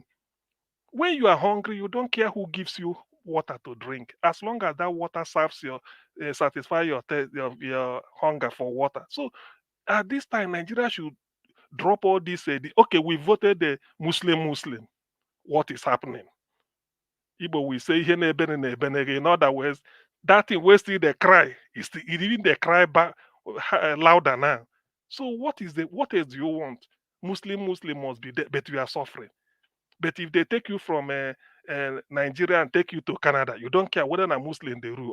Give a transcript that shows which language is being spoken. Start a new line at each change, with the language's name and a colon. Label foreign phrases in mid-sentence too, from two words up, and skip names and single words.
English: When you are hungry, you don't care who gives you water to drink, as long as that water serves satisfy your hunger for water. So at this time, Nigeria should drop all this. Okay, we voted the Muslim. What is happening? Igbo will say
Igbo: ihe na-ebene na-ebene.
English: In other words, that thing where still they cry, even they cry back louder now. So what else do you want? Muslim must be there, but we are suffering. But if they take you from Nigeria and take you to Canada, you don't care whether a Muslim they rule.